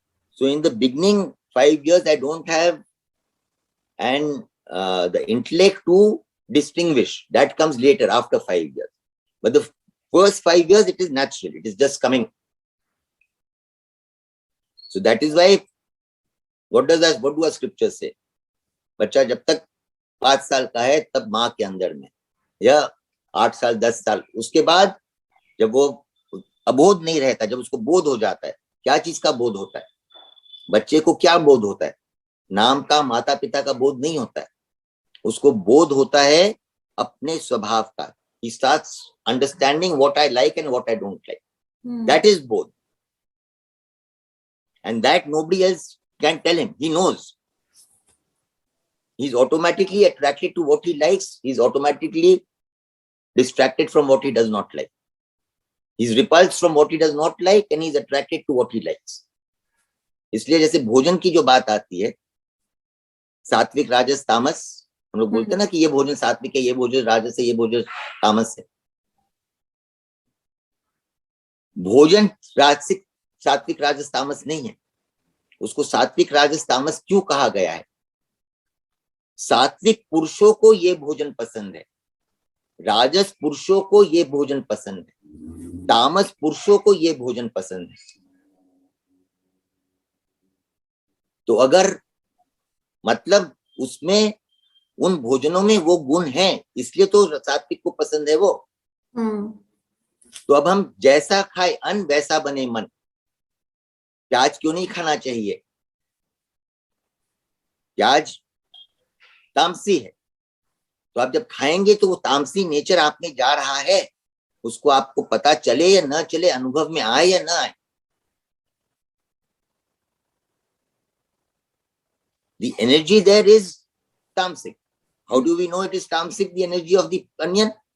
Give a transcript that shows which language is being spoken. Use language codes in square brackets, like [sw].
[en] So in the beginning 5 years I don't have the intellect to distinguish. That comes later after 5 years. But the first 5 years it is natural. It is just coming. So that is why what do our scriptures say? [hi] बच्चा जब तक 5 साल का है तब माँ के अंदर में, या 8 साल 10 साल, उसके बाद जब वो अबोध नहीं रहता, जब उसको बोध हो जाता है, क्या चीज का बोध होता है? बच्चे को क्या बोध होता है? नाम का, माता पिता का बोध नहीं होता है. उसको बोध होता है अपने स्वभाव का. [en] He starts understanding what I like and what I don't like. That is both. And that nobody else can tell him. He knows. He's automatically attracted to what he likes. He's automatically distracted from what he does not like. He's repulsed from what he does not like and he's attracted to what he likes. [hi] इसलिए जैसे भोजन की जो बात आती है, सात्विक राजस तामस, हम लोग बोलते हैं ना कि ये भोजन सात्विक है, ये भोजन राजस है, ये भोजन तामस है। भोजन राजसिक सात्विक राजस तामस नहीं है। उसको सात्विक राजस तामस क्यों कहा गया है? सात्विक पुरुषों को ये भोजन पसंद है, राजस पुरुषों को ये भोजन पसंद है, तामस पुरुषों को ये भोजन पसंद है। तो अगर मतलब उसमें उन भोजनों में वो गुण है, इसलिए तो सात्विक को पसंद है वो। तो अब हम जैसा खाए अन्न वैसा बने मन। प्याज क्यों नहीं खाना चाहिए? प्याज तामसी है, तो आप जब खाएंगे तो वो तामसी नेचर आप में जा रहा है, उसको आपको पता चले या ना चले, अनुभव में आए या ना आए। [en] The energy there is tamasic. How do we know it is tamasic, the energy of the onion?